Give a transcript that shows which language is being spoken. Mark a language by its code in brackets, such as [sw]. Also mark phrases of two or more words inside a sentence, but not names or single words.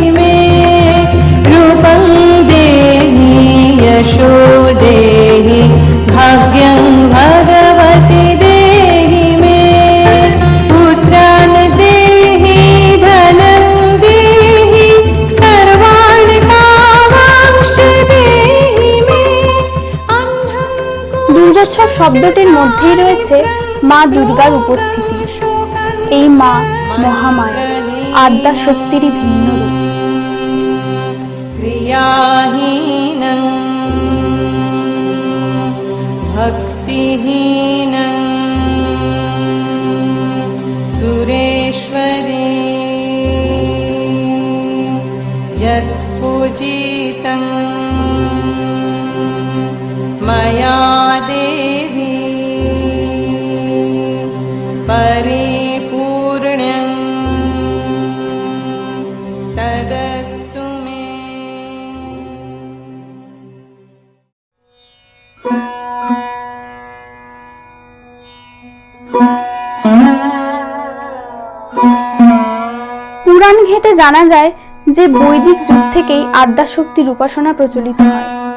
[sa] मे रूपं देहि यशो देहि भाग्यं भगवती देहि मे पुत्रान् देहि धनं देहि सर्वाणि कामांश्च देहि मे। [bn] দুর্গোৎসব শব্দটির মধ্যেই রয়েছে মা দুর্গার উপস্থিতি। এই মা মহামায়া, আদ্যা শক্তিরই ভিন্ন রূপ। [sa] ক্রিয়াহীনং ভক্তিহীনং সুরেশ্বরী যৎ পূজিতং ময়া দেবী परिपूर्णं तदस्तु मे। [bn] পুরাণ ঘেঁটে জানা যায় যে বৈদিক যুগ থেকেই আদ্যাশক্তির উপাসনা প্রচলিত হয়।